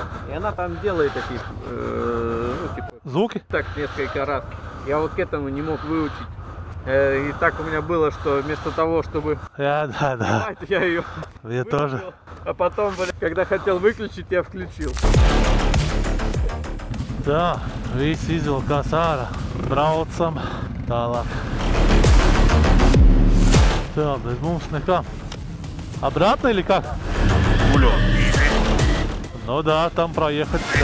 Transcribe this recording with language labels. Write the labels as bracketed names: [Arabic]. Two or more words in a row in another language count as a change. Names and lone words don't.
[Russian] и она там делает такие, ну типа, Звуки? так несколько раз. Я вот к этому не мог выучить. И так у меня было, что вместо того, чтобы Да. снимать, я ее Я выключил, тоже. а потом, блин, когда хотел выключить, я включил. [Latvian] Tā, visi izvilkās ārā. Braucam tālāk. Tā, bez mums nekā. [Russian] Обратно или как? Ну да, там проехать.